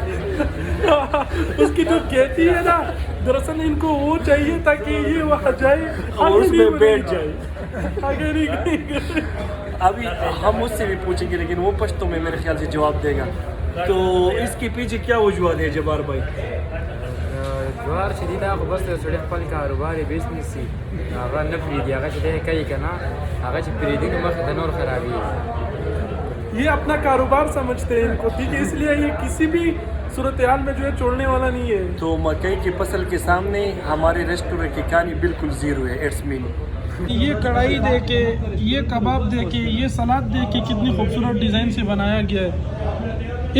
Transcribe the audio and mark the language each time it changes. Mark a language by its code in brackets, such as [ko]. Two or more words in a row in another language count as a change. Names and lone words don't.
[ur] اس کی جو کھیتی ہے نا، دراصل ان کو وہ چاہیے تاکہ یہ وہاں جائے اور اس میں بیٹھ جائے. آگے نہیں. ابھی ہم اس سے بھی پوچھیں گے، لیکن وہ پشتو میں میرے خیال سے جواب دے گا. تو اس کے پیچھے کیا وجوہات ہے جبار بھائی? [ps] جوار چې دی دا خو بس د سړي خپل کاروبار یې بیس نیسي، هغه نه پرېږدي، هغه چې دی کوي که نه، هغه چې پرېږدي نو مخې ته نور خرابېږي. [ur] یہ اپنا کاروبار سمجھتے ہیں ان کو، ٹھیک ہے، اس لیے یہ کسی بھی صورت حال میں جو ہے چھوڑنے والا نہیں ہے. تو مکئی کی فصل کے سامنے ہمارے ریسٹورنٹ کی کہانی بالکل زیرو ہے. [en] it's mean [ur] یہ کڑاہی دے کے، یہ کباب دے کے، یہ سلاد دے کے کتنی خوبصورت ڈیزائن سے بنایا گیا ہے.